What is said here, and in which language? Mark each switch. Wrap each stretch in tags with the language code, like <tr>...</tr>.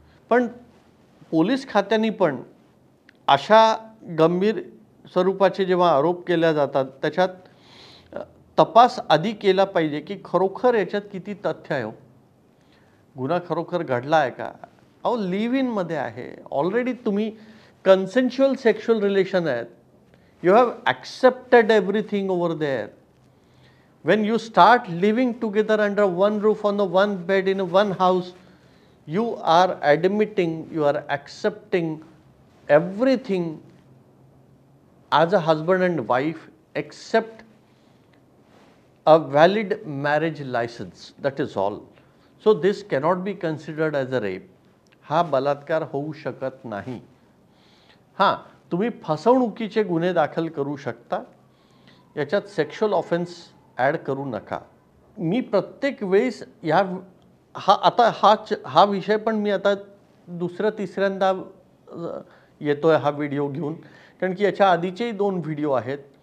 <mr>पण पोलीस खात्याने पण अशा गंभीर स्वरूपाचे जेव्हा आरोप केले जातात त्याच्यात तपास आधी केला पाहिजे की खरोखर याच्यात किती तथ्य आहे. गुन्हा खरोखर घडला आहे का. अहो लिव्ह इन मध्ये आहे, ऑलरेडी तुम्ही कन्सेन्शुअल सेक्शुअल रिलेशन आहेत,</mr> <en>You have accepted everything over there. when you start living together under one roof on the one bed in one house, you are admitting, you are accepting everything as a husband and wife except a valid marriage license, that is all. So this cannot be considered as a rape.</en> <mr>हा बलात्कार होऊ शकत नाही. हां, तुम्ही फसवणुकीचे गुन्हे दाखल करू शकता, याच्यात सेक्शुअल ऑफेन्स ॲड करू नका. मी प्रत्येक वेळेस हा विषय पण मी आता दुसऱ्या तिसऱ्यांदा येतोय हा व्हिडिओ घेऊन, कारण की याच्या आधीचेही 2 व्हिडिओ आहेत.</mr>